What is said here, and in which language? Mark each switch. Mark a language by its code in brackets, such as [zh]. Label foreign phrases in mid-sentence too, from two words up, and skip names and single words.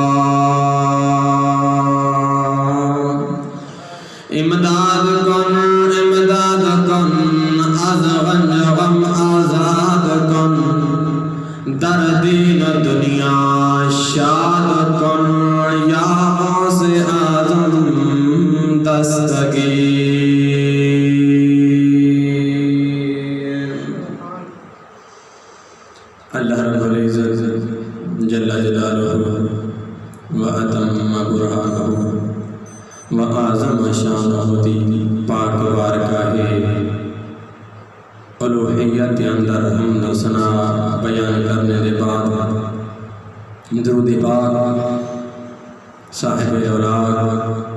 [fa] امداد کن از غنج غم آزاد کن، در دین دنیا شاد کن، یا غوث اعظم دستگیر۔ [ur] اللہ رب العزت [ar] جل جلالہ و اتم برہانہ و اعظم شانہ [ur] دی پاک بارگاہ الوہیت کے اندر حمد و ثنا بیان کرنے کے بعد درود پاک صاحب اولاد